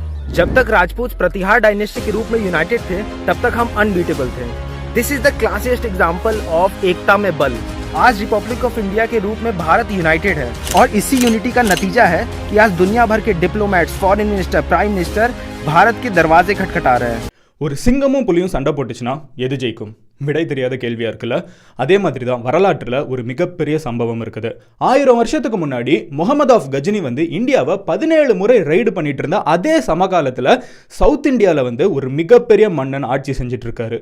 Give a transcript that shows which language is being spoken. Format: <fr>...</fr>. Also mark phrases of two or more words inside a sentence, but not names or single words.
<hi>जब तक राजपूत प्रतिहार डायनेस्टी के रूप में यूनाइटेड थे, तब तक हम अनबीटेबल थे।</hi> <en>This is the classiest example of</en> <hi>एकता में बल।</hi> <en>आज रिपब्लिक ऑफ इंडिया के रूप में भारत यूनाइटेड है, और इसी यूनिटी का नतीजा है कि आज दुनिया भर के डिप्लोमेट्स, foreign minister, prime minister भारत के दरवाजे खटखटा रहे हैं।</en> <ta>ஒரு சிங்கமும் புலியும் சண்டை போட்டுச்சுன்னா எது ஜெயிக்கும்? விடை தெரியாத கேள்வியா இருக்குல்ல. அதே மாதிரி தான் வரலாற்றில் ஒரு மிகப்பெரிய சம்பவம் இருக்குது. 1000 வருஷத்துக்கு முன்னாடி முகமது ஆஃப் கஜினி இந்தியாவை 17 முறை ரைடு பண்ணிட்டு இருந்த அதே சமகாலத்தில் சவுத் இந்தியாவில் ஒரு மிகப்பெரிய மன்னன் ஆட்சி செஞ்சுட்டு இருக்காரு.</ta>